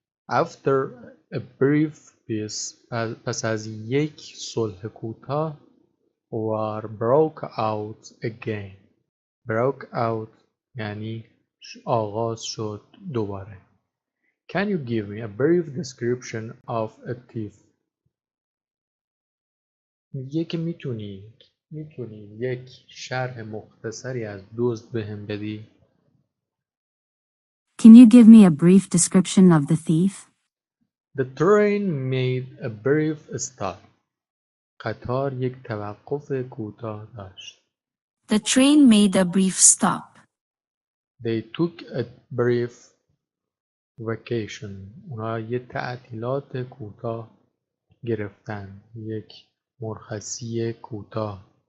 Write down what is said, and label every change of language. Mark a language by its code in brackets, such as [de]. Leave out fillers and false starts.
[en] After a brief peace، [fa] پس از یک صلح کوتاه، [en] war broke out again. [fa] broke out یعنی آغاز شد دوباره. [en] Can you give me a brief description of a thief؟ [fa] میگه که میتونی یک شرح مختصری از دزد بهم بدی؟ [en] Can you give me a brief description of the thief? The train made a brief stop. [fa] قطار یک توقف کوتاه داشت. [en] The train made a brief stop. They took a brief vacation. [fa] اونا یه تعطیلات کوتاه گرفتن، یک مرخصی کوتاه.